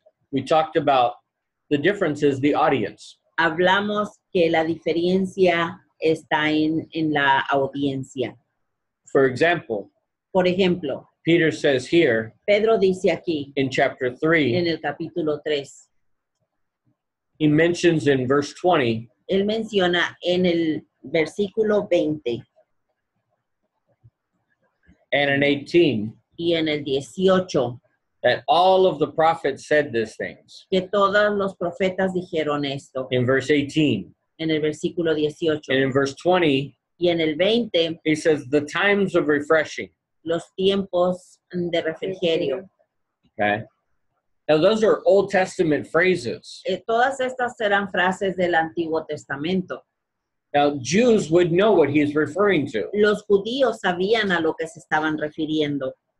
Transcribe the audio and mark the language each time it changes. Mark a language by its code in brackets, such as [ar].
[en] We talked about the difference is the audience. [es] Hablamos que la diferencia está en la audiencia. [en] For example, [es] Por ejemplo, [en] Peter says here [es] Pedro dice aquí [en] in chapter 3, [es] en el capítulo 3, [en] he mentions in verse 20 [es] él menciona en el versículo 20 [en] and in 18 [es] y en el 18 [en] that all of the prophets said these things. [es] que todos los profetas dijeron esto. [en] In verse 18 [es] En el versículo 18 [en] and in verse 20, [es] y en el 20 [en] he says the times of refreshing. [es] los tiempos de refrigerio. [en] Okay. Now those are Old Testament phrases. [es] Todas estas eran frases del Antiguo Testamento. [en] Now Jews would know what he's referring to. [es] Los judíos sabían a lo que se estaban refiriendo.